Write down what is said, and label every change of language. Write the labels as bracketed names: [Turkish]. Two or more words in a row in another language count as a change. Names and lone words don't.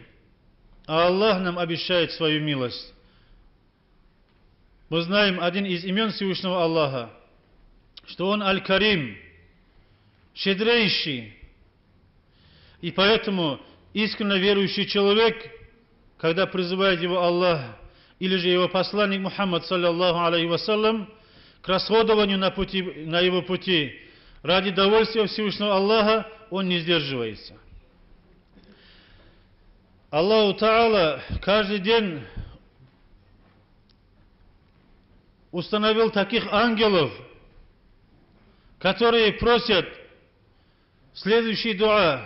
[Russian] А Аллах нам обещает свою милость. Мы знаем один из имен Всевышнего Аллаха, что Он Аль-Карим, щедрейший. И поэтому искренне верующий человек, когда призывает его Аллах, или же его посланник Мухаммад, [Arabic] صلى الله عليه وسلم, [Russian] к расходованию на его пути, ради довольствия Всевышнего Аллаха, он не сдерживается. Аллаху Та'аля каждый день установил таких ангелов, которые просят следующий дуа.